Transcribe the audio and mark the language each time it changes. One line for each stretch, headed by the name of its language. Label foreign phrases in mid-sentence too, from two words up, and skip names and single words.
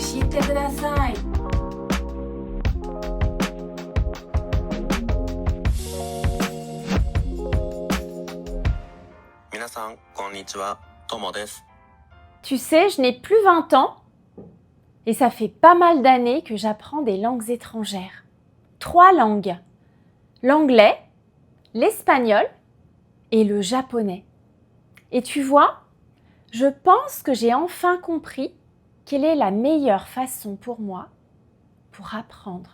Japanese: てください。皆さん、こんにちは。ともです。
French: Tu sais, je n'ai plus 20 ans et ça fait pas mal d'années que j'apprends des langues étrangères. 3 langues. L'anglais, l'espagnol et le japonais. Et tu vois, je pense que j'ai enfin compris quelle est la meilleure façon pour moi pour apprendre.